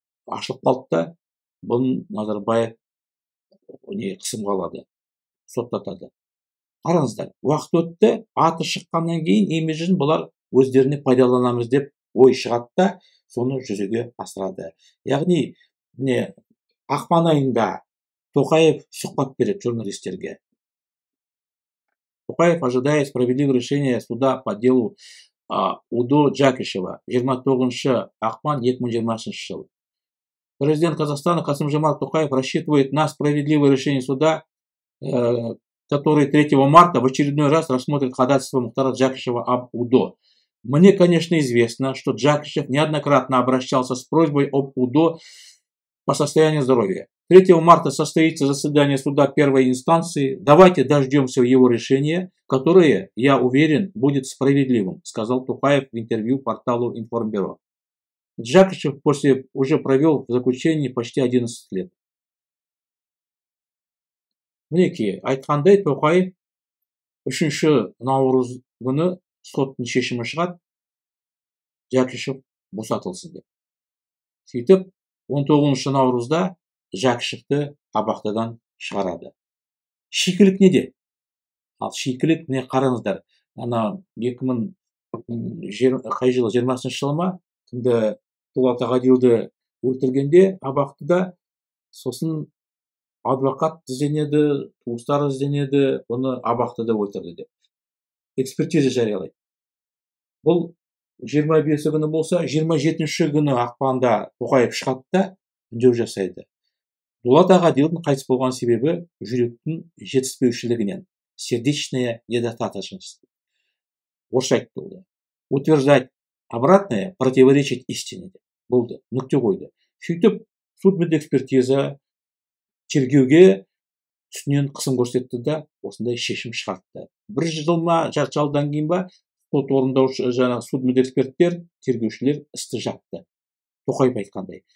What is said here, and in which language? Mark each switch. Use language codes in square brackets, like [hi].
[kk] Ашылып қалды да, бұны Назарбаев қысымға алады, соттатады. Қараңыздар, уақыт өтті, аты шыққаннан кейін имиджін бұлар өздеріне пайдаланамыз деп ой шығады да, соны жүзеге асырады. Яғни, ақпан айында Тоқаев сұхбат береді журналистерге. [ru] Тоқаев ожидает справедливого решения суда по делу УДО Джакишева. [kk] 29 ақпан 2020 жыл. [ru] Президент Казахстана Касым-Жомарт Тоқаев рассчитывает на справедливое решение суда, который 3 марта в очередной раз рассмотрит ходатайство Мухтара Джакишева об УДО. Мне, конечно, известно, что Джакишев неоднократно обращался с просьбой об УДО по состоянию здоровья. 3 марта состоится заседание суда первой инстанции. Давайте дождемся его решения, которое, я уверен, будет справедливым, сказал Тоқаев в интервью порталу Информбюро. Джакишев уже провел в заключении почти 11 лет. [kk] Мінекей, айтқандай Тоқаев 3 наурыз күні соттың шешімі шығады, Жәкішев босатылсын деп. Сөйтіп, 19 наурызда Жәкішевті абақтыдан шығарады. Шикілік неде? Ал шикілік не, қараңыздар. 2020 жылы ма? Кімді Дулат Ағадилді өлтіргенде абақтыда, сосын адвокат ізденеді, туыстар ізденеді, оны абақтыда өлтірді деп. Экспертиза жариялайды. Бұл 25 күні болса, 27 күні ақпанда Тоқаев шығады да үндеу жасайды. Дулат Ағадилдің қайтыс болған себебі жүректің жетіспеушілігінен, [ru] сердечная недостаточность. [kk] Орысша айтты. [ru] Утверждать обратное противоречит истине. [kk] Болды, нүкте қойды. Сөйтіп, судмедэкспертиза тергеуге үстінен қысым көрсетті да, осындай шешім шығартты. 1 жыл ма, жарты жылдан кейін ба, сот орындаушы жаңағы судмед эксперттер, тергеушілер істі жапты. Тоқаев айтқандай.